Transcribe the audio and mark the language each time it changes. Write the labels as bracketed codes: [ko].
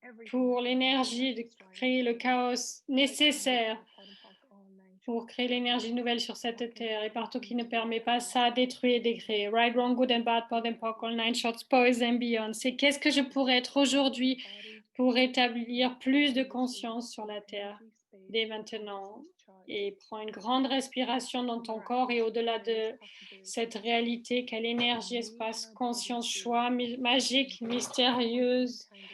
[fr] Pour l'énergie de créer le chaos nécessaire pour créer l'énergie nouvelle sur cette terre, et partout qui ne permet pas ça, détruire et décréer. [en] Right, wrong, good and bad, POD and POC, all nine shorts, boys and beyond. [fr] C'est qu'est-ce que je pourrais être aujourd'hui pour établir plus de conscience sur la terre dès maintenant. Et prends une grande respiration dans ton corps et au-delà de cette réalité, quelle énergie, espace, conscience, choix, magique, mystérieuse.